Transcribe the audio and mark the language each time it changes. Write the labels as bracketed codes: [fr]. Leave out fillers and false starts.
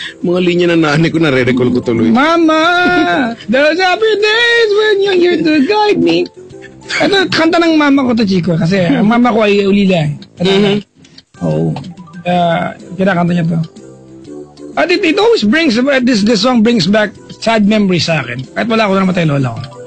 [tl] Mga linya ng nanay ko, nare-recall ko tuloy. [en] Mama, those happy days when you're here to guide me. [tl] Ito, kanta ng mama ko to, Chico. Kasi ang mama ko ay ulila. Oo. Kinakanta niya to. [en] At it always brings, this song brings back sad memories [tl] sa akin. Kahit wala ako na namatay lola ko.